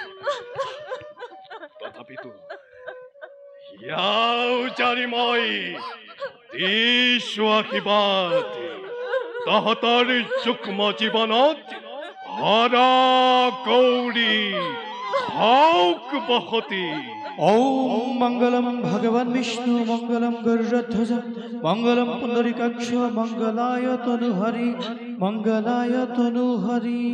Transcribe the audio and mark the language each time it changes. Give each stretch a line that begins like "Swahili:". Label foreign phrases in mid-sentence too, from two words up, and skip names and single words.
Assamese: তথাপিতো ইয়াও জানি মই দিছো আশীৰ্বাদ, তহঁতৰ যুগ্ম জীৱনত হৰা গৌৰী হওক বসতি।
Sanskrit: ॐ मङ्गलं भगवान् विष्णु मङ्गलं गरुडध्वज मङ्गलं पुण्डरीकाक्ष मङ्गलाय तनुहरि मङ्गलाय तनुहरि।